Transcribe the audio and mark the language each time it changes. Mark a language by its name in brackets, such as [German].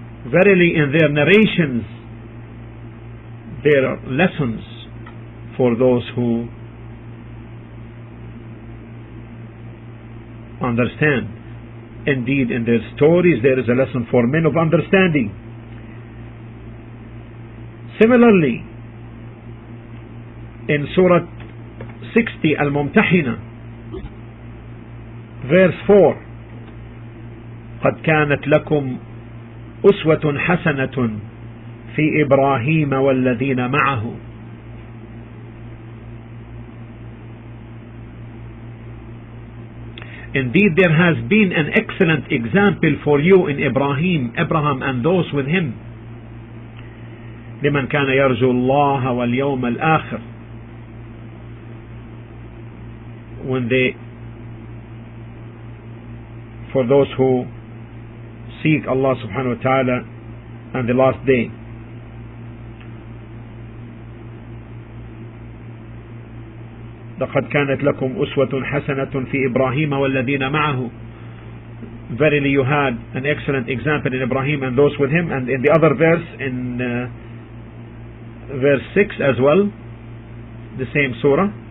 [English] Verily in their narrations there are lessons for those who understand. Indeed, in their stories there is a lesson for men of understanding. Similarly, in Surah 60 Al-Mumtahina verse 4, [Arabic] قد كانت لكم أسوة حسنة في إبراهيم والذين معه. [English] Indeed, there has been an excellent example for you in Abraham and those with him. [Arabic] لمن كان يرجو الله واليوم الآخر. [English] For those who seek Allah subhanahu wa ta'ala and the last day. [Arabic] لقد كانت لكم أسوة حسنة في إبراهيم والذين معه. [English] Verily you had an excellent example in Ibrahim and those with him. And in the other verse, in verse 6 as well, the same surah.